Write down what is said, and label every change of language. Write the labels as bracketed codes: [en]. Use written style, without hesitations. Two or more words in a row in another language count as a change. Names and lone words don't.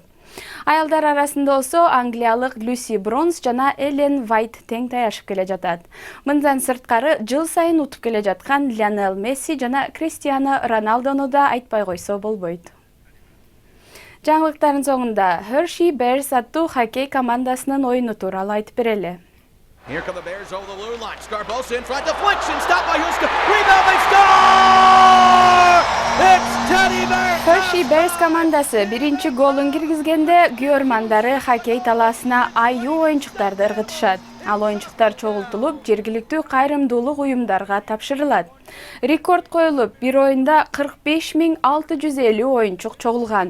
[ky] Аялдар арасында болсо англиялык Люси Бронс жана Эллен Вайт тең таяшып келе жатат. Мындан сырткары жыл сайын утуп келе жаткан Лионел Месси жана Криштиано Роналдону да айтпай койсо болбойт. Жаңылыктардын соңунда Hershey Bears аттуу хоккей командасынын оюну тууралуу айтып берели. [en] Here come the Bears over the blue line. Scarbosa in front, deflection, stopped by Huska. Rebound, they score! It's Teddy Bears! [ky] Hershey Bears командасы биринчи голун киргизгенде күйөрмандары хоккей талаасына аю оюнчуктарды ыргытышат. Ал оюнчуктар чогултулуп, жергиликтүү кайрымдуулук уюмдарга тапшырылат. Рекорд коюлуп, бир оюнда 45.650 оюнчук чогулган.